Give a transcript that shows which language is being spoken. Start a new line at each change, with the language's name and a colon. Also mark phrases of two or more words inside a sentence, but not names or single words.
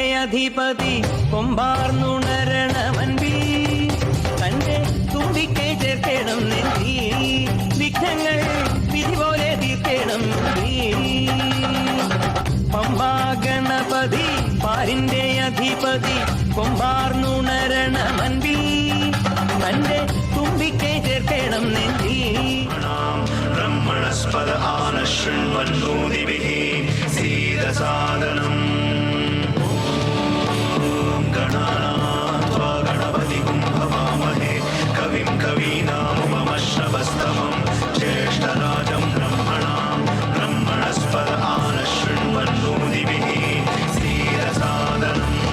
Malayalam: അധിപതി കൊമ്പാർന്നുണരണമൻപി തന്റെ തുമ്പിക്കൈ ചേർക്കണം നെഞ്ചി വിഘ്നങ്ങൾ വിധി പോലെ തീർക്കണം പമ്പാ ഗണപതി പാരിന്റെ അധിപതി കൊമ്പാർന്നുണരണമൻപി തന്റെ തുമ്പിക്കൈ ചേർക്കണം നെഞ്ചി
Sanskrit: ब्रह्मणस्पद आनशृण्वन्नोदिभिः सीदसादनम् ॐ गणानात्वा गणपतिगुं भवामहे कविं कवीनामुपमश्रवस्तमं ज्येष्ठराजं ब्रह्मणस्पद आनशृण्वन्नोदिभिः सीदसादनम्